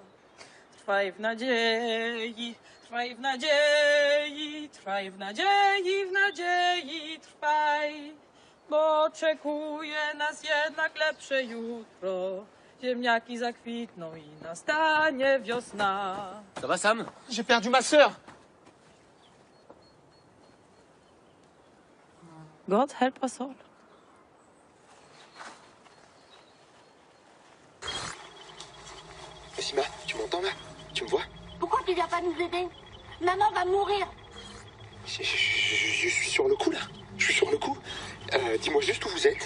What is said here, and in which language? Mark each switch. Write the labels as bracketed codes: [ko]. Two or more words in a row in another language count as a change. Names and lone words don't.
[pl] Trwaj w nadziei, trwaj w nadziei, trwaj w nadziei, w nadziei trwaj. Bo oczekuje nas jednak lepsze jutro. Ziemniaki zakwitną i nastanie wiosna. [fr] Ça va, Sam? J'ai perdu ma sœur. [en] God help us all. [fr] Sima, tu m'entends là? Tu me vois? Pourquoi tu viens pas nous aider? Maman va mourir. Je suis sur le coup là. Je suis sur le coup. Dis-moi juste où vous êtes.